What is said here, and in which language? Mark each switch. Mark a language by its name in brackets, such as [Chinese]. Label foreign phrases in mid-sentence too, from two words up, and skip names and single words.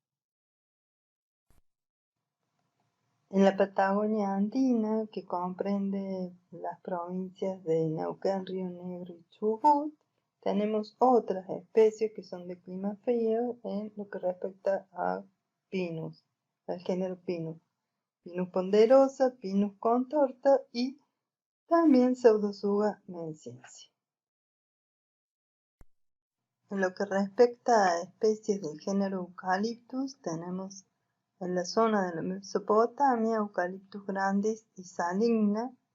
[Spanish] En la Patagonia andina, que comprende las provincias de Neuquén, Río Negro y Chubut, tenemos otras especies que son de clima frío en lo que respecta a Pinus, al género Pinus. Pinus ponderosa, Pinus contorta y también Pseudotsuga menziensis. En lo que respecta a especies del género Eucalyptus, tenemos en la zona de la Mesopotamia Eucalyptus grandis y Saligna.